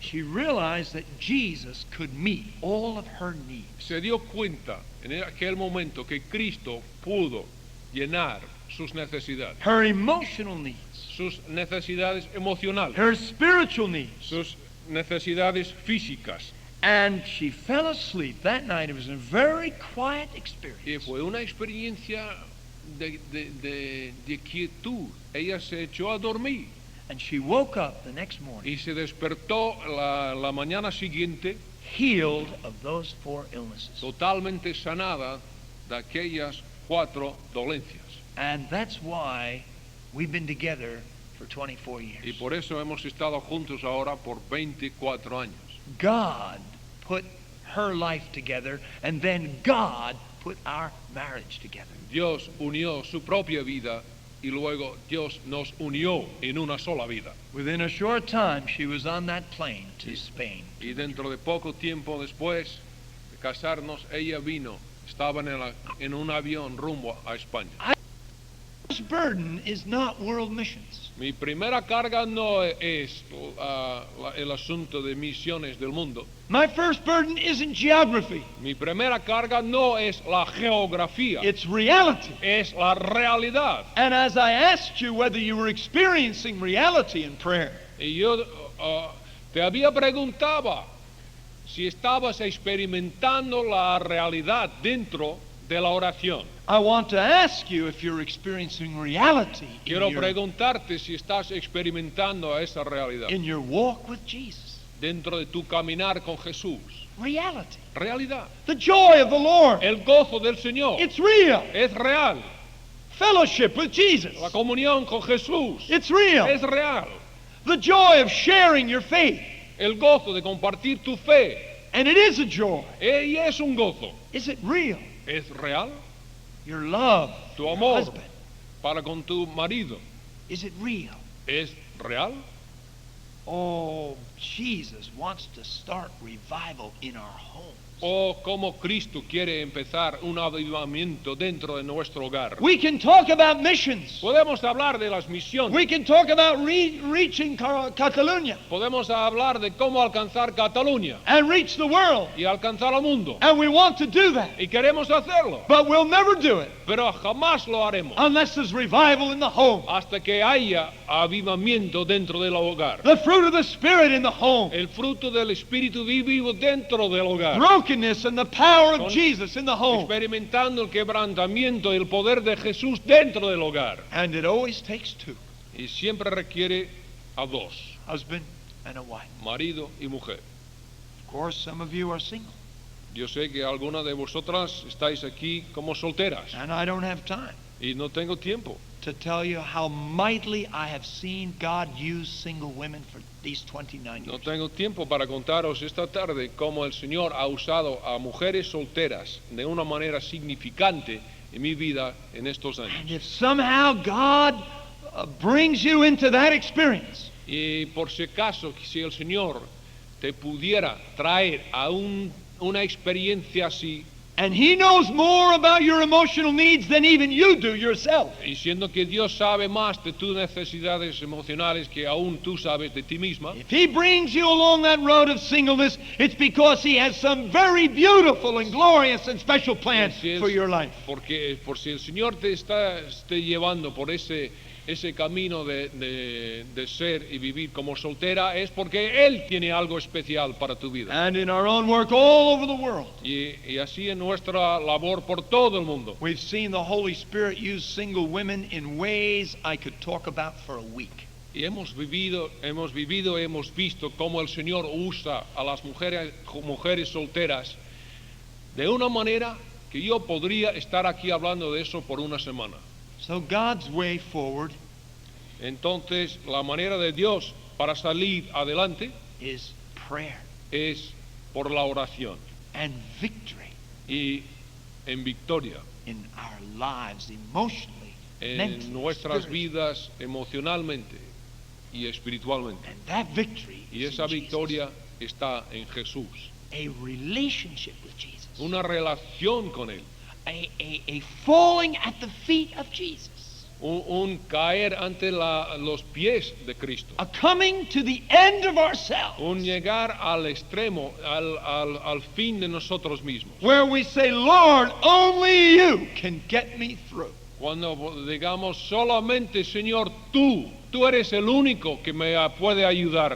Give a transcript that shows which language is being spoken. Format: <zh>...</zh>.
<en>She realized that Jesus could meet all of her needs.</en> <es>Se dio cuenta en aquel momento que Cristo pudo llenar sus necesidades,</es> <en>Her emotional needs,</en> <es>sus necesidades emocionales,</es> <en>her spiritual needs.</en> <es>sus necesidades físicas.</es> <en>And she fell asleep that night. It was a very quiet</en> <es>Y</es> <en>experience.</en> <es>fue una experiencia de quietud. Ella se echó a dormir</es> <en>And she woke up the next morning</en> <es>y se despertó la mañana siguiente</es> <en>healed of those 4 illnesses.</en> <es>totalmente sanada de aquellas 4 dolencias.</es> <en>And that's why we've been together for 24</en> <es>Y</es> <en>years.</en> <es>por eso hemos estado juntos ahora por 24 años.</es> <en>God put her life together, and then God put our marriage together.</en> <es>Dios unió su propia vida y luego Dios nos unió en una sola vida.</es> <en>Within a short time, she was on that plane to Spain.</en> <es>Y dentro de poco tiempo después de casarnos, ella vino, estaba en un avión rumbo a España.</es> <en>This burden is not world missions.</en> <es>Mi primera carga no es el asunto de misiones del mundo.</es> <en>My first burden isn't geography.</en> <es>Mi primera carga no es la geografía,</es> <en>It's reality.</en> <es>es la realidad.</es> <en>And as I asked you whether you were experiencing reality in prayer,</en> <es>Y yo te había preguntado si estabas experimentando la realidad dentro de la oración.</es> <en>I want to ask you if you're experiencing reality</en> <es>Quiero</es> <en>in</en> <es>preguntarte si estás experimentando esa realidad</es> <en>your walk with Jesus.</en> <es>dentro de tu caminar con Jesús.</es> <en>Reality.</en> <es>Realidad.</es> <en>The joy of the Lord.</en> <es>El gozo del Señor</es> <en>It's real.</en> <es>es real.</es> <en>Fellowship with Jesus.</en> <es>La comunión con Jesús</es> <en>It's real.</en> <es>es real.</es> <en>The joy of sharing your faith.</en> <es>El gozo de compartir tu fe,</es> <en>And it is a joy.</en> <es>y es un gozo.</es> <en>Is it real?</en> <es>Es real.</es> <en>Your love,</en> <es>Tu</es> <en>your</en> <es>amor</es> <en>husband.</en> <es>para con tu marido,</es> <en>Is it real?</en> <es>es real.</es> <en>Oh, Jesus wants to start revival in our homes.</en> <es>O como Cristo quiere empezar un avivamiento dentro de nuestro hogar.</es> <en>We can talk about missions.</en> <es>Podemos hablar de las misiones.</es> <en>We can talk about reaching Catalonia</en> <es>Podemos hablar de cómo alcanzar Cataluña</es> <en>and reach the world.</en> <es>y alcanzar al mundo.</es> <en>And we want to do that.</en> <es>Y queremos hacerlo,</es> <en>But we'll never do it</en> <es>pero jamás lo haremos</es> <en>unless there's revival in the home.</en> <es>hasta que haya avivamiento dentro del hogar.</es> <en>The fruit of the Spirit in the home.</en> <es>El fruto del Espíritu vivo dentro del hogar.</es> <en>Brokenness and the power of</en> <es>Con-</es> <en>Jesus in the home.</en> <es>Experimentando el quebrantamiento y el poder de Jesús dentro del hogar.</es> <en>And it always takes 2,</en> <es>Y siempre requiere a dos,</es> <en>husband and a wife.</en> <es>marido y mujer.</es> <en>Of course, some of you are single,</en> <es>Yo sé que algunas de vosotras estáis aquí como solteras</es> <en>and I don't have time</en> <es>y no tengo tiempo</es> <en>to tell you how mightily I have seen God use single women for these 29</en> <es>No</es> <en>years.</en> <es>tengo tiempo para contaros esta tarde cómo el Señor ha usado a mujeres solteras de una manera significante en mi vida en estos</es> <en>And</en> <es>años.</es> <en>if somehow God brings you into that experience,</en> <es>Y por si acaso, si el Señor te pudiera traer a una experiencia así,</es> <en>And He knows more about your emotional needs than even you do yourself.</en> <es>Y siendo que Dios sabe más de tus necesidades emocionales que aún tú sabes de ti misma.</es> <en>If He brings you along that road of singleness, it's because He has some very beautiful and glorious and special plan for your life.</en> <es>Porque por si el Señor te esté llevando por ese camino de ser y vivir como soltera, es porque Él tiene algo especial para tu vida.</es> <en>And in our own work all over the world,</en> <es>Y así en nuestra labor por todo el mundo,</es> <en>we've seen the Holy Spirit use single women in ways I could talk about for a week.</en> <es>y hemos visto cómo el Señor usa a las mujeres solteras de una manera que yo podría estar aquí hablando de eso por una semana.</es> <en>So God's way forward</en> <es>Entonces, la manera de Dios para salir adelante</es> <en>is prayer</en> <es>es por la oración</es> <en>and victory</en> <es>y en victoria</es> <en>in our lives, emotionally,</en> <es>en</es> <en>mentally,</en> <es>nuestras</es> <en>spiritually.</en> <es>vidas emocionalmente y espiritualmente.</es> <en>And that victory</en> <es>Y</es> <en>is</en> <es>esa</es> <en>in Jesus.</en> <es>victoria está en Jesús.</es> <en>A relationship with Jesus.</en> <es>Una relación con Él.</es> <en>A falling at the feet of Jesus.</en> <es>Un caer ante los pies de Cristo.</es> <en>A coming to the end of ourselves.</en> <es>Un llegar al extremo, al fin de nosotros mismos.</es> <en>Where we say, Lord, only you can get me through.</en> <es>Cuando digamos solamente, Señor, tú eres el único que me puede ayudar a</es>